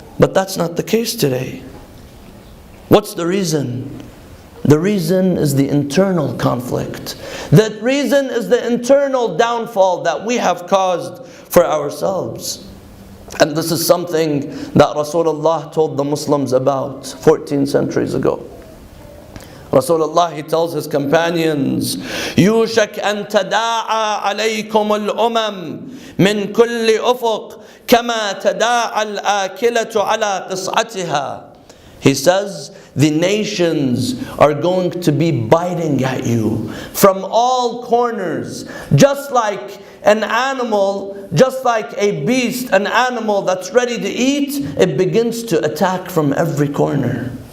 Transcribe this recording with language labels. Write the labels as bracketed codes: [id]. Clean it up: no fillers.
[en] But that's not the case today. What's the reason? The reason is the internal conflict. The reason is the internal downfall that we have caused for ourselves. And this is something that Rasulullah told the Muslims about 14 centuries ago. Rasulullah, he tells his companions, [ar] يُوشَكْ أَن تَدَاعَى عَلَيْكُمُ الْأُمَمْ مِنْ كُلِّ أُفُقٍ كَمَا تَدَاعَى الْآكِلَةُ عَلَى قِصْعَتِهَا. [en] He says, the nations are going to be biting at you from all corners, just like an animal, just like a beast, an animal that's ready to eat, it begins to attack from every corner.